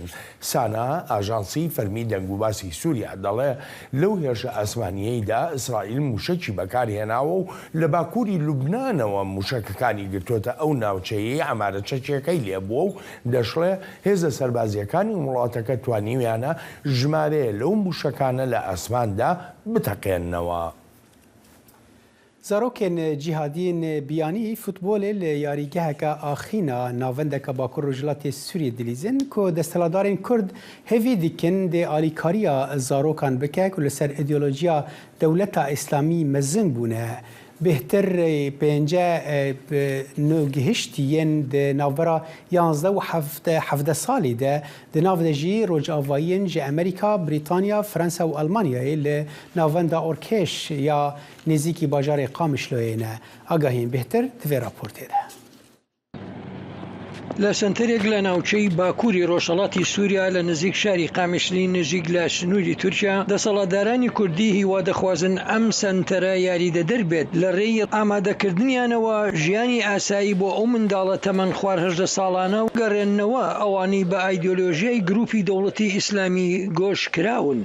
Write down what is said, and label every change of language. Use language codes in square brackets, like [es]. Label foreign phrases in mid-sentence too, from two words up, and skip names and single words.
[ckb] سانا ئاژانسی فەرمی دەنگوباسی سووریا دەڵێ لەو هێرشە ئاسمانیەیدا ئیسرائیل موشەکی بەکارهێناوە و لە باکووری لوبنانەوە موشەکەکانی گرتوۆتە ئەو ناوچەیەی ئەمارە چەکێکەی لێبووە و دەشڵێ هێزە سەربازیەکانی وڵاتەکە توانیویانە ژمارەیە لەو موشەکانە لە ئاسماندا بتەقێننەوە. [ku] زارۆکên cîhadiyên biyanî futbolê li yarîgeheka Axîna navendeka Bakur Rojhilatê Sûriyê dilîzin ku desthilatdarên Kurd hevî dikin dê alîkariya zarokan bike ku li ser îdeolojiya dewleta İslamî mezin bûne. Bêhtir pênce nûgihiştiyên di navbera 11 û 17 salî de di nav de jî rojavayiyên ji Amerîka, Brîtanya, Fransa û Almanyayê li navenda Orkeş ya nêzîkî bajarê Qamişloyê ne. Agahiyên bêhtir di vê raportê de. [ckb] لە سنتەرێک لە ناوچەی باکووری ڕۆژهەڵاتی سووریا لە نزیک شاری قامشلی نزیک لە سنووری تورکیا دەسەڵاتدارانی کوردی هیوا دەخوازن ئەم سنتەرە یاریدە دەربێت لە ڕێی ئامادەکردنیانەوە ژیانی ئاسایی بۆ ئەو منداڵە تەمەن خوار 18 ساڵانە و گەڕێننەوە ئەوانی بە ئایدۆلۆژیای گروپی دەوڵەتی ئیسلامی گۆش کراون.